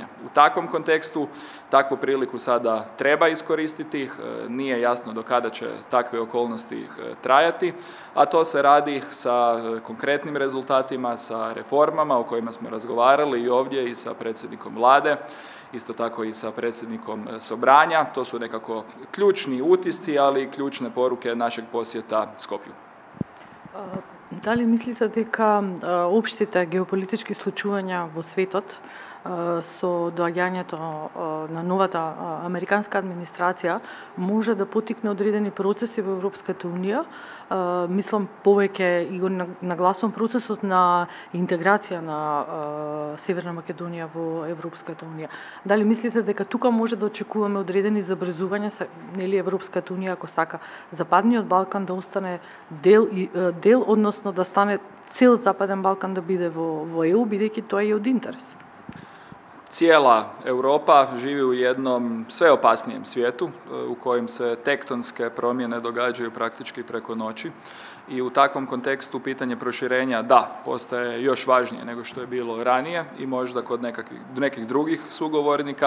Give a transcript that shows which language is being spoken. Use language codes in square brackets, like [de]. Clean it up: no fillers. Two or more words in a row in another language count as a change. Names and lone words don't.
[hr] U takvom kontekstu takvu priliku sada treba iskoristiti, nije jasno do kada će takve okolnosti trajati, a to se radi sa konkretnim rezultatima, sa reformama o kojima smo razgovarali i ovdje i sa predsjednikom vlade, isto tako i sa predsjednikom Sobranja. To su nekako ključni utisci, ali i ključne poruke našeg posjeta Skopju. [mk] Дали мислите дека општите геополитички случувања во светот со доаѓањето на новата американска администрација може да потикне одредени процеси во Европската унија. Мислам повеќе и го нагласувам процесот на интеграција на Северна Македонија во Европската унија. Дали мислите дека тука може да очекуваме одредени забрзувања, нели Европската унија ако сака Западниот Балкан да остане дел, односно да стане цел Западен Балкан да биде во ЕУ, бидејќи тоа е од интерес? [hr] Cijela Europa živi u jednom sve opasnijem svijetu u kojem se tektonske promjene događaju praktički preko noći i u takvom kontekstu pitanje proširenja postaje još važnije nego što je bilo ranije i možda kod nekih drugih sugovornika.